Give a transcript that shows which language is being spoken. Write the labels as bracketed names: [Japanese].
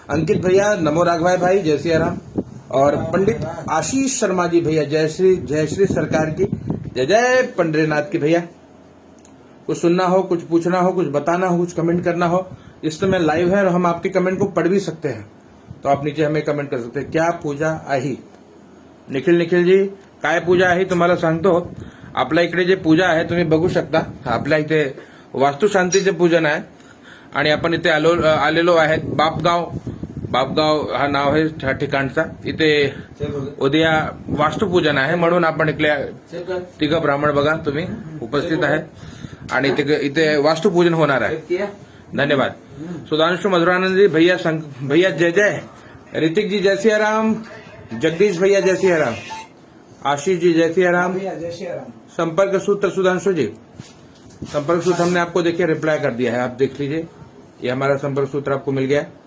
[Hindi] अंकित भैया, नमो राघवाय भाई, जय श्री राम। और पंडित आशीष शर्मा जी भैया, जय श्री सरकार की जय जय। पंडरीनाथ की भैया, कुछ सुनना हो, कुछ पूछना हो, कुछ बताना हो, कुछ कमेंट करना हो, इस समय लाइव है और हम आपके कमेंट को पढ़ भी सकते हैं। तो आप नीचे हमें कमेंट कर सकते हैं। [Marathi] क्या पूजा आहे? निखिल जी, काय पूजा आहे तुम्हाला सांगतो। आपल्या इकडे जे पूजा आहे तुम्ही बघू शकता। आपल्या इथे वास्तुशांतीचे पूजन आहे आणि आपण इथे आलेलो आहेत। बापगाव हा नाव आहे त्या ठिकाणचा। इथे उद्या वास्तुपूजन आहे म्हणून आपण इथल्या तिघ ब्राह्मण बघा तुम्ही उपस्थित आहेत आणि इथे वास्तुपूजन होणार आहे। धन्यवाद। [Hindi] सुधांशु मधुरानंद जी भैया जय जय। ऋतिक जी जय श्री राम। जगदीश भैया जय श्री राम। आशीष जी जय श्री राम। संपर्क सूत्र सुधांशु जी, संपर्क सूत्र हमने आपको देखिए रिप्लाई कर दिया है, आप देख लीजिए। ये हमारा संपर्क सूत्र आपको मिल गया।